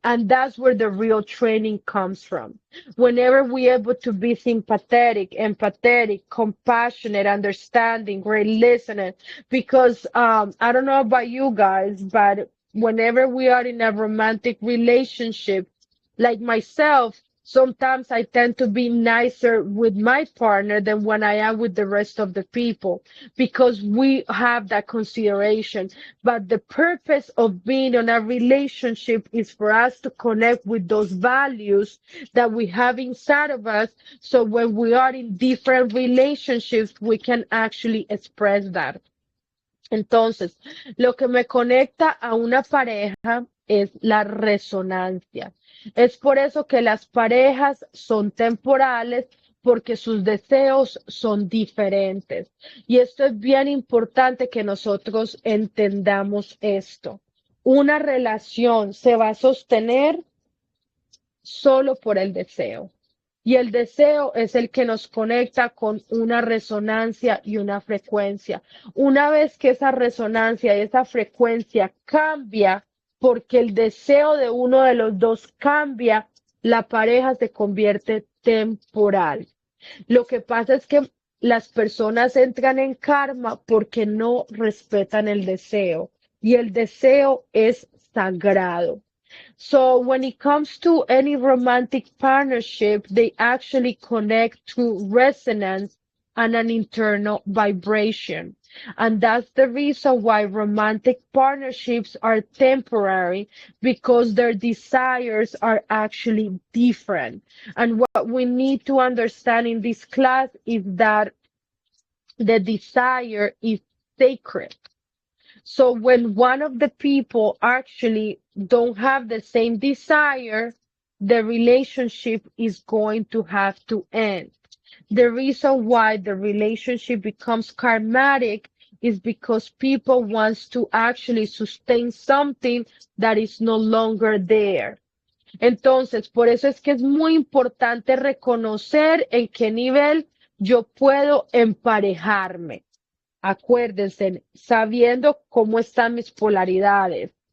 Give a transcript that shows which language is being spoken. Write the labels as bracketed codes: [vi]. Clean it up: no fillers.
[en] And that's where the real training comes from. Whenever we're able to be sympathetic, empathetic, compassionate, understanding, great listening, because I don't know about you guys, but whenever we are in a romantic relationship, like myself, sometimes I tend to be nicer with my partner than when I am with the rest of the people because we have that consideration. But the purpose of being in a relationship is for us to connect with those values that we have inside of us. So when we are in different relationships, we can actually express that. [es] Entonces, lo que me conecta a una pareja es la resonancia. Es por eso que las parejas son temporales, porque sus deseos son diferentes. Y esto es bien importante que nosotros entendamos esto. Una relación se va a sostener solo por el deseo. Y el deseo es el que nos conecta con una resonancia y una frecuencia. Una vez que esa resonancia y esa frecuencia cambia, porque el deseo de uno de los dos cambia, la pareja se convierte temporal. Lo que pasa es que las personas entran en karma porque no respetan el deseo. Y el deseo es sagrado. [en] So when it comes to any romantic partnership, they actually connect to resonance and an internal vibration. And that's the reason why romantic partnerships are temporary because their desires are actually different. And what we need to understand in this class is that the desire is sacred. So when one of the people actually don't have the same desire, the relationship is going to have to end. The reason why the relationship becomes karmatic is because people wants to actually sustain something that is no longer there. [es] Entonces, por eso es que es muy importante reconocer en qué nivel yo puedo emparejarme. Acuérdense, sabiendo cómo están mis polaridades.